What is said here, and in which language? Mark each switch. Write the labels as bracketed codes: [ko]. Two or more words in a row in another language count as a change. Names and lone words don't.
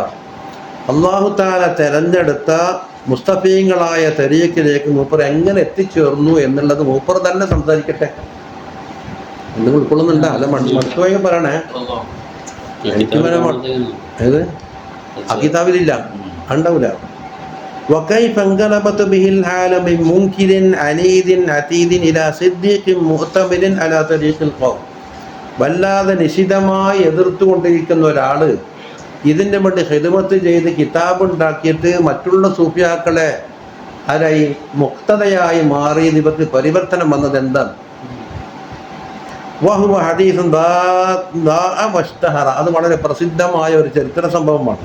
[ar] الله تعالى [ml] തെരഞ്ഞെടുത്ത മുസ്തഫീങ്ങളായ തരീഖിലേക്ക് മൂപ്പർ എങ്ങനെ എത്തിച്ചേർന്നു എന്നുള്ളത് മൂപ്പർ തന്നെ സംസാരിക്കട്ടെ. നിങ്ങൾ ഉൾക്കൊള്ളുന്നുണ്ടോ? അല്ല മടുത്തുപോയി പറയണേ. എനിക്ക് ഏത് ആ കിതാബിലില്ല, ഉണ്ടാവില്ല. [ar] وكيف انقلبت به الحال من منكر عنيد عتيد إلى صديق مؤتمن على طريق القوم. [ml] വല്ലാതെ നിശിതമായി എതിർത്തുകൊണ്ടിരിക്കുന്ന ഒരാൾ ഇതിൻ്റെ വേണ്ടി ഖിദ്മത്ത് ചെയ്ത് കിതാബ് ഉണ്ടാക്കിയിട്ട് മറ്റുള്ള സൂഫിയാക്കളെ ആരായി മുക്തതയായി മാറിയത് ഇവർക്ക് പരിവർത്തനം വന്നത് എന്താണ്? [ar] وهو حديث واشتهر, [ml] അത് വളരെ പ്രസിദ്ധമായ ഒരു ചരിത്ര സംഭവമാണ്.